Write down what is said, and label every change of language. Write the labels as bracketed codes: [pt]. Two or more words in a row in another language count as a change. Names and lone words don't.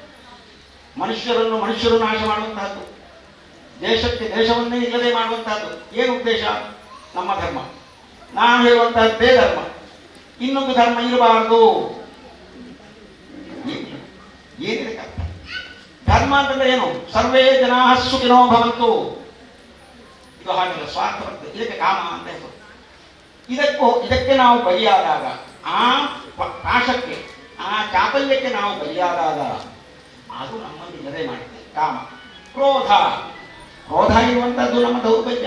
[kn] ಮನುಷ್ಯರು ನಾಶ ಮಾಡುವಂತಹದ್ದು, ದೇಶಕ್ಕೆ ದೇಶವನ್ನೇ ಇಲ್ಲದೆ ಮಾಡುವಂತಹದ್ದು. ಏನು ಉದ್ದೇಶ? ನಮ್ಮ ಧರ್ಮ, ನಾನು ಹೇಳುವಂತಹದ್ದೇ ಧರ್ಮ, ಇನ್ನೊಂದು ಧರ್ಮ ಇರಬಾರದು. ಏನಿದೆ ಧರ್ಮ ಅಂತಂದ್ರೆ ಏನು? [sa] ಸರ್ವೇ ಜನಾ ಸುಖಿನೋ ಭವಂತು. [kn] ಇದು ಹಾಗಲ್ಲ, ಸ್ವಾರ್ಥ ಬರ್ತದೆ. ಇದಕ್ಕೆ ಕಾಮ ಅಂತ ಹೆಸರು. ಇದಕ್ಕೆ ನಾವು ಬಲಿಯಾದಾಗ, ಆ ಪಾಶಕ್ಕೆ, ಆ ಚಾಪಲ್ಯಕ್ಕೆ ನಾವು ಬಲಿಯಾದಾಗ ಅದು ನಮ್ಮನ್ನು ಇಲ್ಲದೆ ಮಾಡುತ್ತೆ. ಕಾಮ. ಕ್ರೋಧ ಇರುವಂತದ್ದು ನಮ್ಮ ದೌರ್ಬಲ್ಯ.